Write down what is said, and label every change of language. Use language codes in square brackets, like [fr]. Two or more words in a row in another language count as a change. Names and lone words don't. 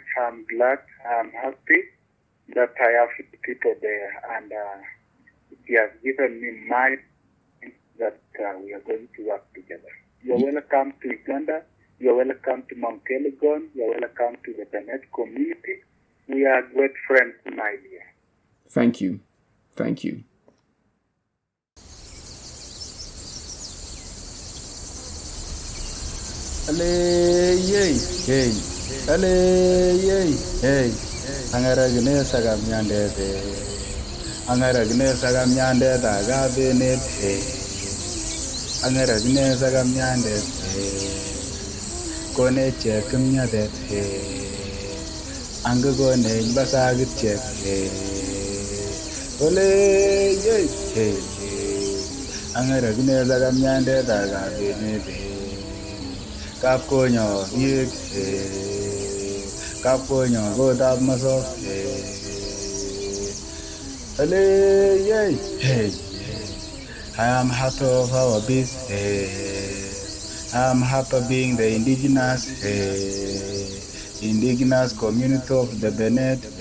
[en] I'm glad, I'm happy that I have people there, and it has given me mind that we are going to work together. You're welcome to Uganda. You're welcome to Mount Elgon. You're welcome to the Benet community. We are great friends, my dear. Thank you. Thank you. [kpz] Angara gine sagam nyande daga bene angara gine sagam nyande kone chekum nyade anga gone basagit chek ole ye angara gine sagam nyande daga bene kap konyo yek Kaponya go dab maso [en] hey I am happy of our business. I am happy being the indigenous community of the Benet.